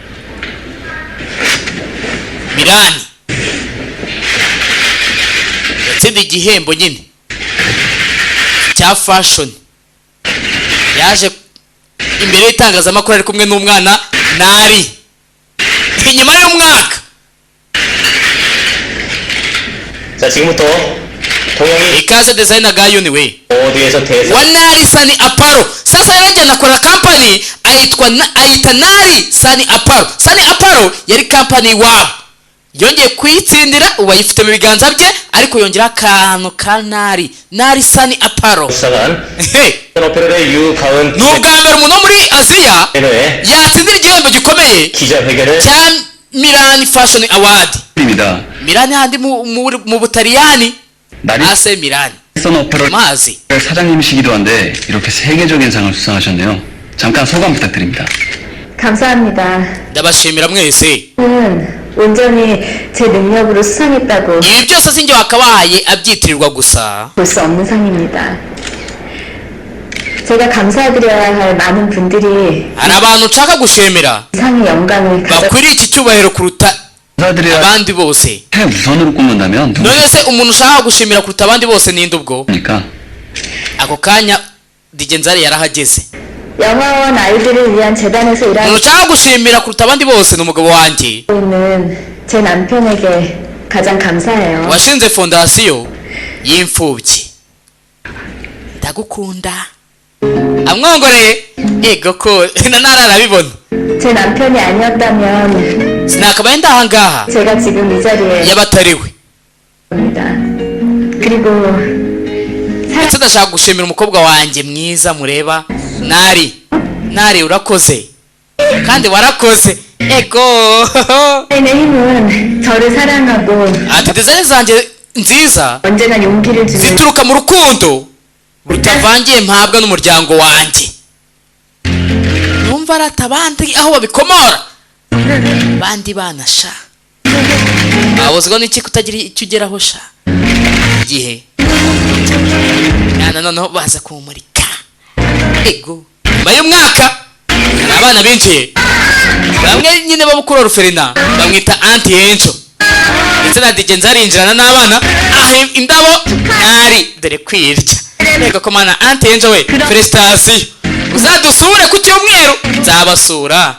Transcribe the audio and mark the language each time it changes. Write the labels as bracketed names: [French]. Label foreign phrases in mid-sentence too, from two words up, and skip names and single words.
[Kinyarwanda] Milan yatsindiye igihembo nyine cya fashion. yaje imbere y'itangazamakuru ari kumwe n'umwana nari inyuma y'umwaka. [Korean] 자, 지금부터 동영이 [Kinyarwanda] ikaze [English] designer guy [Kinyarwanda] we [Korean] 어디에서 대사 [Kinyarwanda] wa Nari Sunny Apparel. Sasa yarajya nakora company ayita Nari Sunny Apparel. Sunny Apparel yari company iwabo, yongeye kuyitsindira ubu ayifite mu biganza bye, ariko yongera akantu ka Nari Sunny Apparel. [Korean] 수상한 Hey, 오페라의 유가은 [Kinyarwanda] ni ubwa mbere umuntu wo muri Aziya [Korean] 기자회견에 [Kinyarwanda] yatsindira igihembo gikomeye [Korean] 기자회견을 [Kinyarwanda] cya Milan Fashion Award. [Korean] 입니다. [Kinyarwanda] Milan handi mu Butaliyani, [Korean] 나리 AC Milan 선 오페라 [Kinyarwanda] mazi. [Korean] 사장님이시기도 한데 이렇게 세계적인 상을 수상하셨네요. 잠깐 소감 부탁드립니다. 감사합니다. [Kinyarwanda] ndabashimira mwese. [Korean] 온전히 제 능력으로 수상했다고 [Kinyarwanda] ibi byose sinjye wakabaye abyitirirwa gusa. [Korean] 볼 수 없는 상입니다. 제가 감사드려야 할 많은 분들이 [Kinyarwanda] hari abantu nshaka gushimira [Korean] 이 상의 영광을 [Kinyarwanda] bakwiriye iki cyubahiro kuruta [Korean] 감사드려야 [Kinyarwanda] abandi bose. [Korean] 우선으로 꼽는다면 [Kinyarwanda] none se umuntu ushaka gushimira kuruta abandi bose ninde ubwo? [Korean] 누굽니까? [Kinyarwanda] ako kanya DJ Nzari yarahageze. [Korean] 영화원 아이들을 위한 재단에서 [Kinyarwanda] umuntu [Korean] 일하고 [Kinyarwanda] ushaka gushimira kuruta abandi bose ni umugabo wanjye [Korean] 있는 제 남편에게 가장 감사해요. [Kinyarwanda] washinze fondasiyo y'imfubyi. ndagukunda amwongoreye ego ko na Nari arabibona. [Korean] 제 남편이 아니었다면 [Kinyarwanda] sinakabaye ndahangaha [Korean] 제가 지금 이 자리에 [Kinyarwanda] yaba atariwe. [Korean] 있습니다. 그리고 [Kinyarwanda] ndetse ndashaka gushimira umukobwa wanjye mwiza mureba Nari urakoze kandi warakoze ego. [Korean] 사인의 힘은 저를 사랑하고 [Kinyarwanda] ati design zanjye nziza [Korean] 언제나 용기를 주는 [Kinyarwanda] zituruka mu rukundo rutavangiye mpabwa n'umuryango wanjye. numva arata abandi aho babikomora bandi bana sha abuzwa n'iki kutagira icyo ugeraho sha igihe mwana noneho baza kumurika ego nyuma y'umwaka hari abana binjiye, bamwe nyine babukuru Ruferina bamwita Auntie Encho, ndetse na DJ Nzari arinjirana n'abana aha indabo Nari dore kwirya ego ko mana Auntie Encho we felicitation, uzadusure ku cyumweru nzabasura.